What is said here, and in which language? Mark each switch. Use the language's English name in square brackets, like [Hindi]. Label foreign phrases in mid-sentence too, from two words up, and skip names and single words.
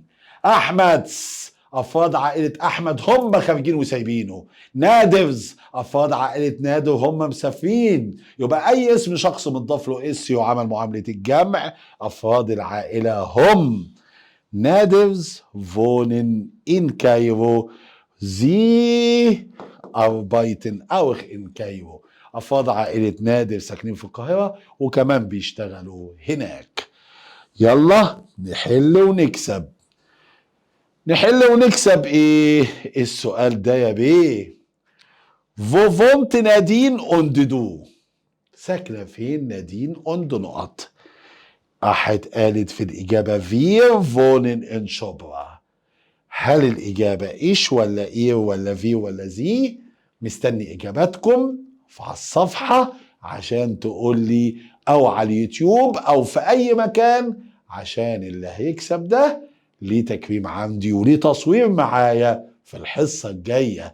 [Arabic] احمد افراد عائلة احمد هم خارجين وسايبينه. نادرز افراد عائلة نادر هم مسافرين. يبقى اي اسم شخص متضاف له يعامل معاملة الجمع. افراد العائلة هم. [German] نادرز wohnen in كايرو. Sie arbeiten auch in كايرو. [Arabic] أفراد عائلة نادر ساكنين في القاهرة وكمان بيشتغلوا هناك. يلا نحل ونكسب. نحل ونكسب ايه السؤال ده يا بيه؟ [German] Wo wohnt نادين und du؟ [Arabic] ساكنة فين نادين und نقط؟ أحد قالت في الإجابة [German] wir wohnen in شبرا. [Arabic] هل الإجابة إيش ولا إيه ولا في ولا زي؟ مستني إجاباتكم على الصفحة عشان تقول لي، أو على اليوتيوب أو في أي مكان، عشان اللي هيكسب ده ليه تكريم عندي وليه تصوير معايا في الحصة الجاية.